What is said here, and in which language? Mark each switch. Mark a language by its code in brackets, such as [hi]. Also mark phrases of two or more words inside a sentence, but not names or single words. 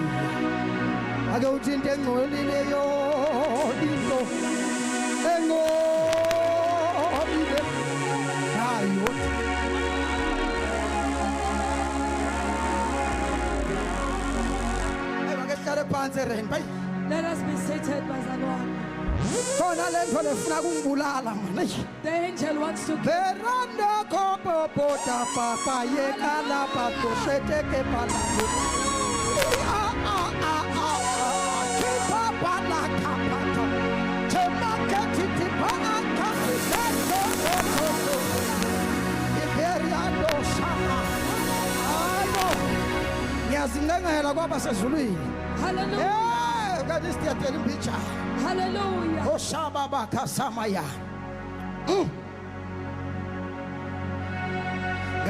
[zu] Ake uthi into engcolileyo into engcolile nayo. Ayibakehlale phansi Rainbow. [en] Let us be seated, bazalwane. [zu] Khona lento lefuna kungibulala mina. [en] The angel wants to Beranda kopo pota papa ye kala pato shete ke pala. Kipa pala kapata. Chema ketiti pala kapita. Iberiando shama. Ayo. [zu] Ngiyazingengela kwaba sezulwini. Hallelujah. Kade siyatela imbicha. Hallelujah. Oshaba bakasamaya.